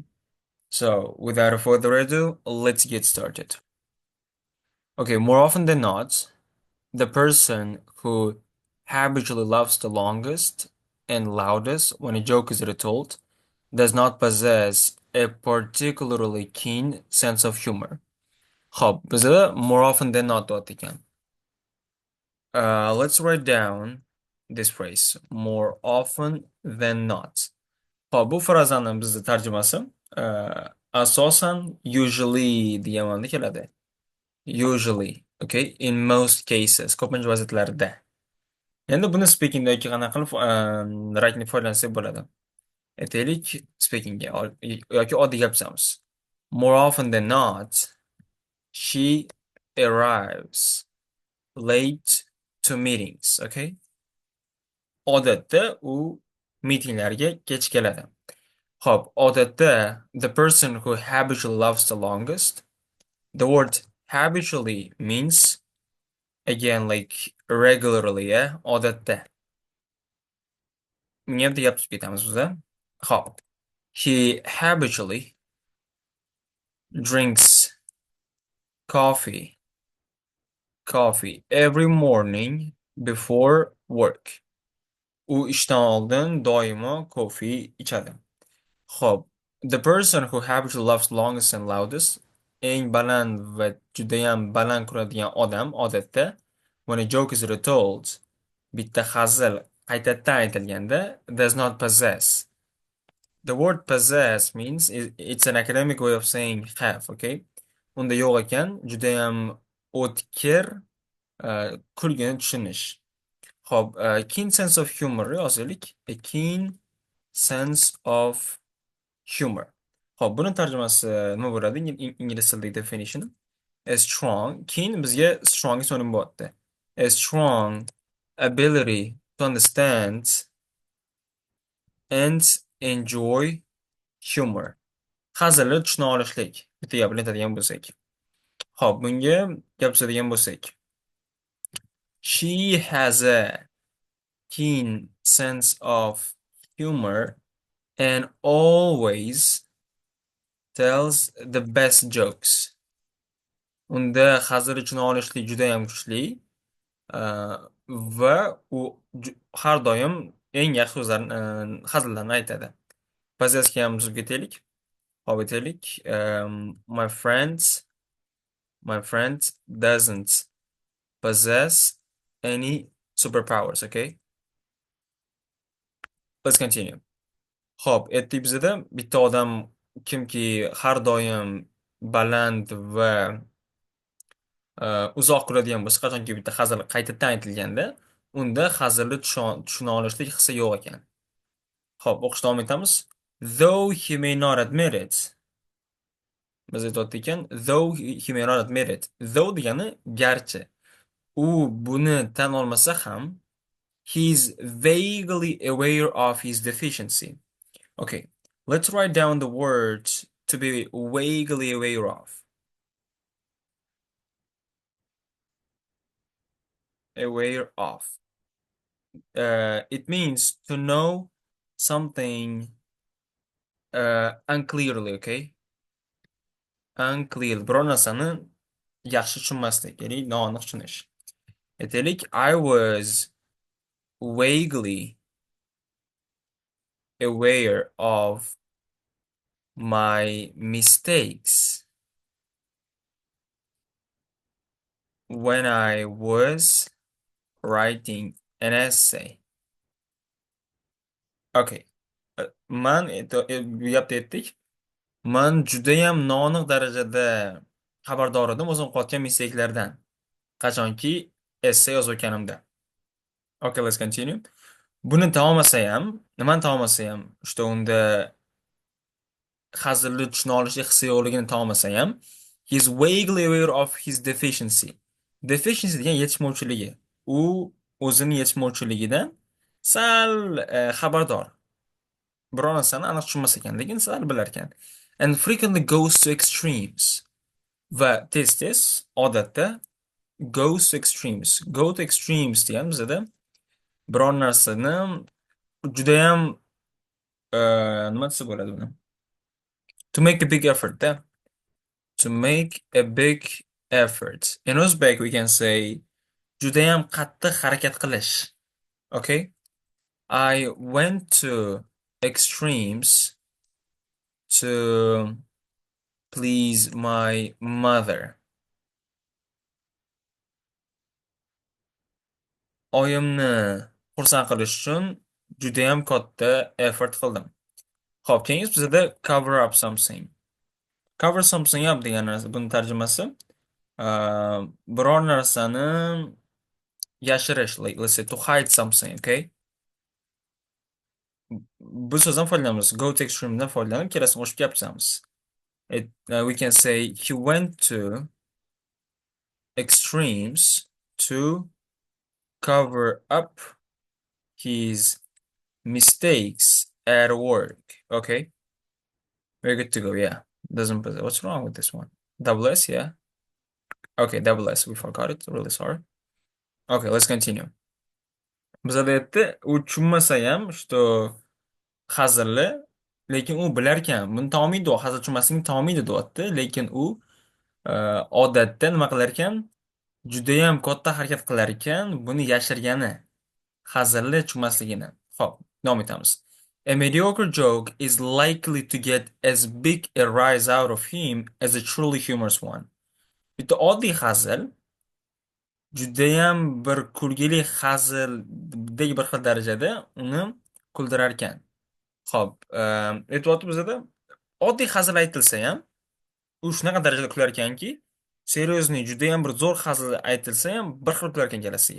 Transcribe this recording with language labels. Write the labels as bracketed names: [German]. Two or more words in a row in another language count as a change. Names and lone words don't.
[English] So, without further ado, let's get started. Okay, more often than not, the person who habitually laughs the longest and loudest when a joke is retold does not possess a particularly keen sense of humor. [Uzbek] Xo'p, bizda [English] more often than not [Uzbek] deyapti ekan. [English] Let's write down this phrase. More often than not. [Uzbek] Xo'p, bu frazani bizda tarjimasi asosan usually degan ma'noda keladi. [English] Usually, okay, in most cases, [Uzbek] ko'pincha vaziyatlarda. Endi buni speakingda yoki qanaqa qilib rakni foydalansak bo'ladi. Aytaylik, speakingga yoki oddiy gapiramiz. [English] More often than not, she arrives late to meetings, okay? [Uzbek] Odatda u mitinglarga kech keladi. Xo'p, odatda [English] the person who habitually loves the longest, the word habitually means again like regularly, yeah, [Uzbek] odatda. Bunga bitta gap tuzib ketamiz biza. Xo'p. [English] He habitually drinks coffee, coffee every morning before work. [Uzbek] U ishdan oldin doimo kofe ichadi. Xo'p. [English] The person who habitually laughs longest and loudest, [Uzbek] eng baland va judayam baland kuladigan odam odatda [English] when a joke is retold, [Uzbek] bitta hazil qaytadan aytilganda [English] does not possess. The word possess means it's an academic way of saying have, okay? [Uzbek] Unda yo'q ekan, judayam o'tkir, kulgini tushunish. Xo'p, [English] keen sense of humor yozaylik. A keen sense of humor. [Uzbek] Xo'p, buni tarjimasi nima bo'ladi? Ingliz tilidagi definition. [English] A strong, keen [Uzbek] bizga strong so'nim bo'lyapti. [English] A strong ability to understand and enjoy humor. [Uzbek] Hazilni tushuna olishlik. Bitta gap bilan aytadigan bo'lsak. Xo'p, bunga gap sotadigan bo'lsak. [English] She has a keen sense of humor and always tells the best jokes. [Uzbek] Unda hazil uchun olishlik juda ham kuchli va u har doim eng yaxshi so'zlarni, hazillarni aytadi. Pozitsiyasiga ham buzib ketaylik. Hop aytaylik. [English] My friend doesn't possess any superpowers, okay? Let's continue. [Uzbek] Xo'p, aytdik bizada bitta odam kimki har doim baland va uzoq kuladigan bo'lsa, qachonki bitta hazil qaytadan aytilganda, unda hazilni tushuna olishlik hissi yo'q ekan. Xo'p, o'qishda davom etamiz. [English] Though he may not admit it. [Uzbek] Biz aytayotdik ekan, [English] though he may not admit it. [Uzbek] Though degani garchi. U buni tan olmasa ham, [English] he's vaguely aware of his deficiency. Okay, let's write down the words to be vaguely aware of. Aware of. It means to know something unclearly, okay? Unclear. [Uzbek] Biror narsani yaxshi tushunmaslik, ya'ni noaniq tushunish. Aytaylik, [English] I was vaguely aware of my mistakes when I was writing an essay. [Uzbek] Okay. Bu gapda aytdik. Man judayam noaniq darajada xabardor edim o'zim qilayotgan mistaklardan. Qachonki essay yozayotganimda. [English] Okay, let's continue. [Uzbek] Buni tamomlasa ham, nimani tamomlasa ham, işte unda hazilni tushuna olish hissi yo'qligini tamomlasa ham, [English] he's vaguely aware of his deficiency. [Uzbek] Deficiency degan yetishmovchiligi. U o'zini yetishmovchiligidan sal xabardor. Biror narsani aniq tushunmas ekan, lekin sal bilar ekan. [English] And frequently goes to extremes. [Uzbek] Va tez-tez odatda [English] goes to extremes. Go to extremes [Uzbek] degan bizada biror narsani judayam nima desa bo'ladi buni? [English] To make a big effort da. To make a big effort. In Uzbek we can say [Uzbek] judayam qattiq harakat qilish. [English] Okay? I went to extremes to please my mother. [Uzbek] Oyimni xursand qilish uchun judayam katta effort qildim. Xo'p, keyingi bizada [English] cover up something. Cover something up [Uzbek] degan narsa, buni tarjimasi biror narsani yashirish, [English] like let's say to hide something, okay? [Uzbek] Bu so'zdan foydalanamiz. [English] Go to extreme'dan [Uzbek] foydalanib, kelasini qo'shib gapiramiz. [English] We can say he went to extremes to cover up his mistakes at work. Okay, very good to go. Yeah, doesn't. What's wrong with this one? Double S, yeah. Okay, double S. We forgot it. Really sorry. Okay, let's continue. [Uzbek] Bizada aytdi, u tushunmasa ham, что hazilli, lekin u bilar ekan. Buni tomiydi, u hazil tushunmasligini tomiydi deyapti, lekin u odatda nima qilar ekan? Judayam katta harakat qilar ekan, buni yashirgani, hazilli tushunmasligini. Xo'p, davom etamiz. A mediocre joke is likely to get as big a rise out of him as a truly humorous one. Bitta oddiy hazil judayam bir kulgili hazildek bir xil darajada uni kuldirar ekan. Xo'p, aytyapti bizada oddiy hazil aytilsa ham u shunaqa darajada kular ekanki, seryozni judayam bir zo'r hazil aytilsa ham bir xil kular ekan ikkalasiga.